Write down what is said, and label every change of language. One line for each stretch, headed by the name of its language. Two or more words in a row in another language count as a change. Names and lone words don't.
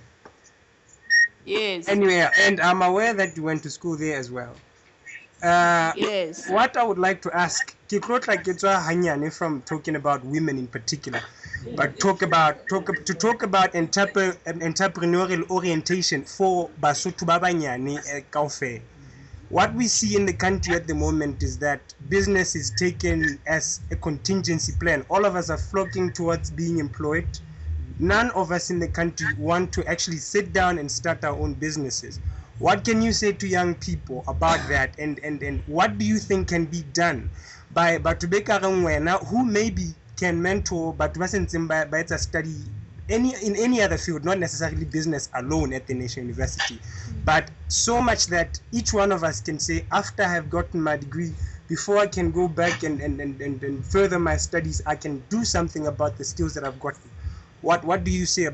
English: Yes. Anyway, and I'm aware that you went to school there as well. Yes. What I would like to ask, from talking about women in particular, but talk about entrepreneurial orientation for
Southern Sotho: Basotho ba banyane kaofela.
English: What we see in the country at the moment is that business is taken as a contingency plan. All of us are flocking towards being employed. None of us in the country want to actually sit down and start our own businesses. What can you say to young people about that, and what do you think can be done by Batubeka Rangwena, who maybe can mentor but wasn't by a study in any other field, not necessarily business alone at the National University, but so much that each one of us can say, after I have gotten my degree, before I can go back and further my studies, I can do something about the skills that I've gotten.